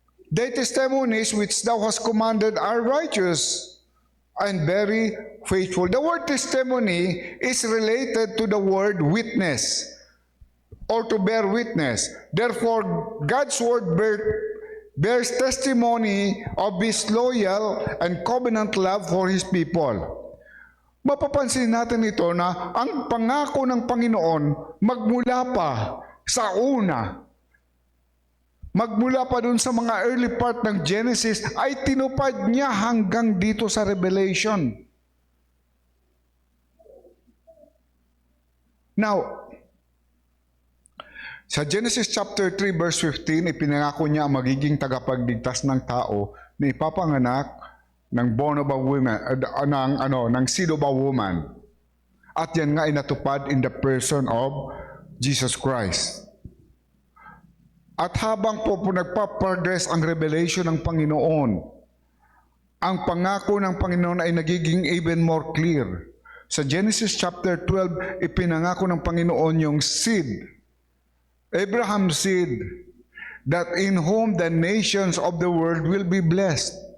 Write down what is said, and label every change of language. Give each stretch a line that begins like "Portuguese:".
English: Thy testimonies which thou hast commanded are righteous and very faithful. The word testimony is related to the word witness or to bear witness. Therefore, God's Word bears testimony of His loyal and covenant love for His people.
Filipino: Mapapansin natin ito na ang pangako ng Panginoon magmula pa sa una, magmula pa dun sa mga early part ng Genesis, ay tinupad niya hanggang dito sa Revelation. Now, sa Genesis chapter 3 verse 15, ipinangako niya ang magiging tagapagligtas ng tao na ipapanganak ng
English: born of a woman,
Filipino: ng seed of a woman. At yan nga ay natupad
English: in the person of Jesus Christ.
Filipino: At habang po nagpa-progress ang revelation ng Panginoon, ang pangako ng Panginoon ay nagiging even more clear.
English: Sa Genesis chapter 12,
Filipino: ipinangako ng Panginoon yung
English: seed, Abraham's seed, that in whom the nations of the world will be blessed.